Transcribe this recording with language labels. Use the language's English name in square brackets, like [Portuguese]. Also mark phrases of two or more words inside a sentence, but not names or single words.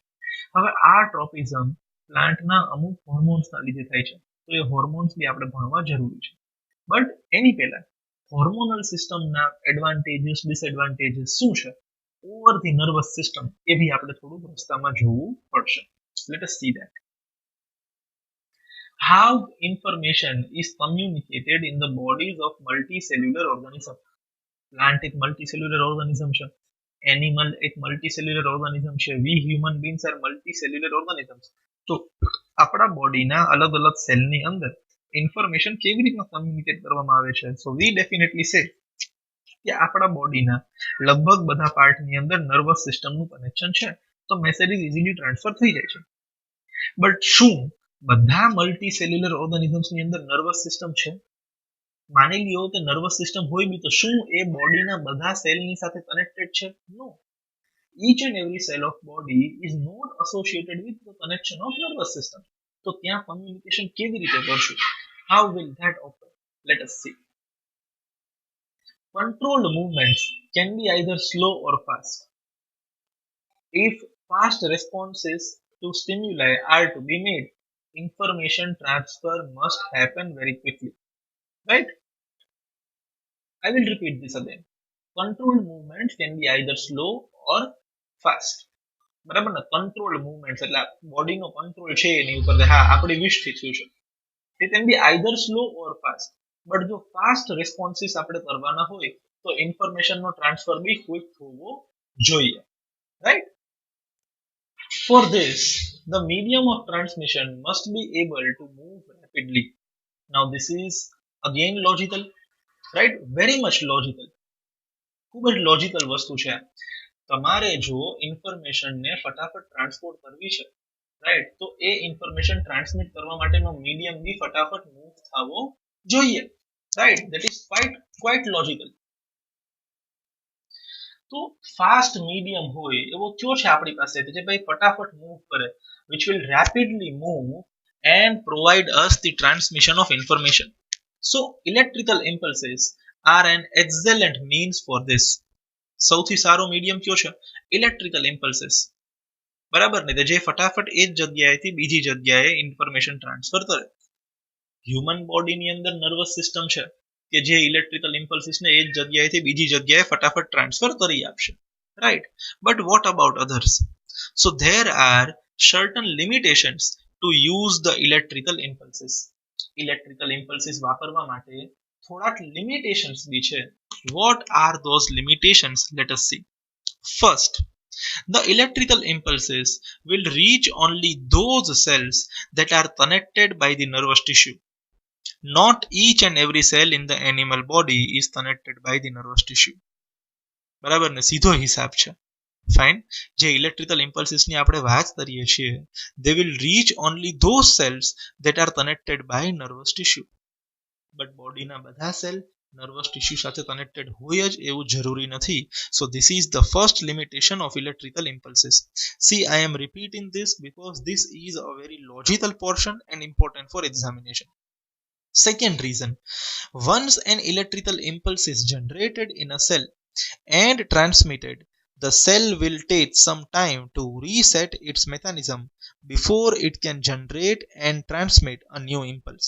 [Gujarati] હવે આ ટ્રોપિઝમ પ્લાન્ટના અમુક હોર્મોન્સના લીધે થાય છે, તો એ હોર્મોન્સ બી આપણે ભણવા જરૂરી છે. બટ એની પહેલા હોર્મોનલ સિસ્ટમના [English] advantages disadvantages [Gujarati] શું છે [English] over the nervous system, [Gujarati] એ બી આપણે થોડું રસ્તામાં જોવું પડશે. [English] Let us see that. How information is communicated in the bodies of multicellular organism. [Gujarati] પ્લાન્ટ એક [English] multicellular organism [Gujarati] છે, એનિમલ એક [English] multicellular organism [Gujarati] છે, [English] we human beings are multicellular organisms. [Gujarati] તો આપણા બોડીના અલગ અલગ સેલની અંદર ઇન્ફોર્મેશન કેવી રીતના કમ્યુનિકેટ કરવામાં આવે છે? [English] so we definitely say [Gujarati] કે આપણા બોડીના લગભગ બધા પાર્ટની અંદર નર્વસ સિસ્ટમનું કનેક્શન છે, તો [English] messages easily transfer [Gujarati] થઈ જાય છે. બટ શું બધા મલ્ટી સેલ્યુલર ઓર્ગેનિઝમ્સની અંદર [English] nervous system [Gujarati] છે? માની લ્યો કે [English] nervous system [Gujarati] હોય બી, તો શું એ બોડીના બધા સેલની સાથે કનેક્ટેડ છે? નો. [English] each and every cell of body is not associated with the connection of nervous system. [Gujarati] તો ત્યાં કમ્યુનિકેશન કેવી રીતે કરશું? [English] how will that occur? Let us see. Controlled movements can be either slow or fast. If fast responses to stimuli are to be made, information transfer must happen very quickly. Right? I will repeat this again. Controlled movements can be either slow or fast. [Gujarati] બરાબર ને? [English] controlled movements [Gujarati] એટલે બોડીનો કંટ્રોલ છે એની ઉપર, હા આપણી વિશથી થયું છે. [English] It can be either slow or fast. [Gujarati] બટ જો [English] fast responses [Gujarati] આપણે કરવાના હોય તો ઇન્ફોર્મેશનનો ટ્રાન્સફર બી ક્વિક થવો જોઈએ. રાઈટ? [English] For this, the medium of transmission must be able to move rapidly. Now, this is again logical, right? Very much logical. [Gujarati] ખૂબ જ લોજિકલ વસ્તુ છે. તમારે જો ઇન્ફોર્મેશનને ફટાફટ ટ્રાન્સપોર્ટ કરવી છે, રાઈટ, તો એ ઇન્ફોર્મેશન ટ્રાન્સમિટ કરવા માટેનો મીડિયમ બી ફટાફટ મૂવ થવો જોઈએ. [English] Right? That is quite logical. [Gujarati] તો ફાસ્ટ મીડિયમ હોય એવો કયો છે આપણી પાસે કે જે ભાઈ ફટાફટ મૂવ કરે, [English] which will rapidly move and provide us the transmission of information. So electrical impulses are an excellent means for this. [Gujarati] સૌથી સારો મીડિયમ કયો છે? [English] electrical impulses. [Gujarati] બરાબર ને? જે ફટાફટ એ જ જગ્યાએથી બીજી જગ્યાએ ઇન્ફોર્મેશન ટ્રાન્સફર કરે. હ્યુમન બોડીની અંદર નર્વસ સિસ્ટમ છે કે જે ઇલેક્ટ્રિકલ ઇમ્પલ્સીસને એ જ જગ્યાએથી બીજી જગ્યાએ ફટાફટ ટ્રાન્સફર કરી આપશે. [English] Right? But what about others? So there are certain limitations to use the electrical impulses. electrical impulses [Gujarati] વાપરવા માટે થોડાક લિમિટેશન્સ બી છે. [English] What are those limitations? Let us see. First, the electrical impulses will reach only those cells that are connected by the nervous tissue. Not each and every cell in the animal body is connected by the nervous tissue. [Gujarati] બરાબર ને? સીધો હિસાબ છે. ફાઇન. જે ઇલેક્ટ્રિકલ ઇમ્પલ્સીસની આપણે વાત કરીએ છીએ, [English] they will reach only those cells that are connected by nervous tissue. [Gujarati] બટ બોડીના બધા સેલ [English] nervous tissue [Gujarati] સાથે કનેક્ટેડ હોય જ એવું જરૂરી નથી. [English] So this is the first limitation of electrical impulses. See, I am repeating this because this is a very logical portion and important for examination. Second reason, once an electrical impulse is generated in a cell and transmitted, the cell will take some time to reset its mechanism before it can generate and transmit a new impulse.